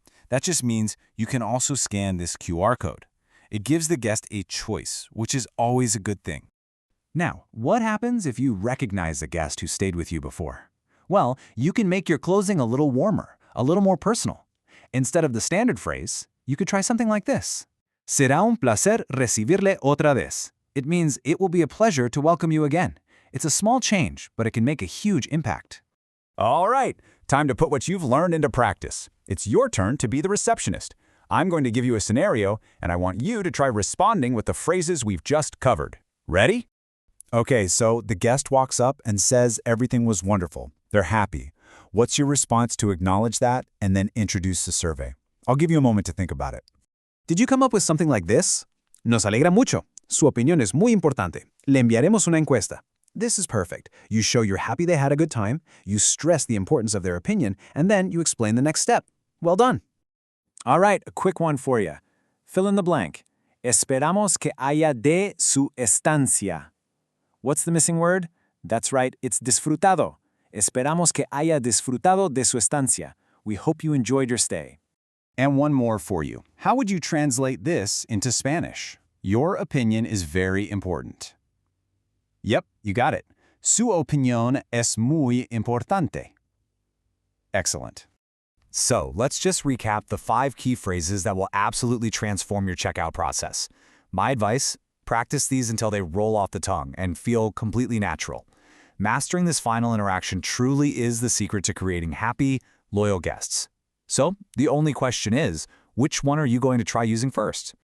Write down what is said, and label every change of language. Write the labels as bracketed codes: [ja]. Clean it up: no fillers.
[en] That just means you can also scan this QR code. It gives the guest a choice, which is always a good thing. Now, what happens if you recognize a guest who stayed with you before? Well, you can make your closing a little warmer, a little more personal. Instead of the standard phrase, you could try something like this. [es] Será un placer recibirle otra vez. [en] It means it will be a pleasure to welcome you again. It's a small change, but it can make a huge impact. All right, time to put what you've learned into practice. It's your turn to be the receptionist. I'm going to give you a scenario, and I want you to try responding with the phrases we've just covered. Ready? Okay, so the guest walks up and says everything was wonderful. They're happy. What's your response to acknowledge that and then introduce the survey? I'll give you a moment to think about it. Did you come up with something like this? [es] Nos alegra mucho. Su opinión es muy importante. Le enviaremos una encuesta. [en] This is perfect. You show you're happy they had a good time, you stress the importance of their opinion, and then you explain the next step. Well done. All right, a quick one for you. Fill in the blank. [es] Esperamos que haya de su estancia. [en] What's the missing word? That's right, it's disfrutado. [es] Esperamos que haya disfrutado de su estancia. [en] We hope you enjoyed your stay. And one more for you. How would you translate this into Spanish? Your opinion is very important. Yep, you got it. [es] Su opinión es muy importante. [en] Excellent. So let's just recap the 5 key phrases that will absolutely transform your checkout process. My advice, practice these until they roll off the tongue and feel completely natural. Mastering this final interaction truly is the secret to creating happy, loyal guests. So the only question is, which one are you going to try using first?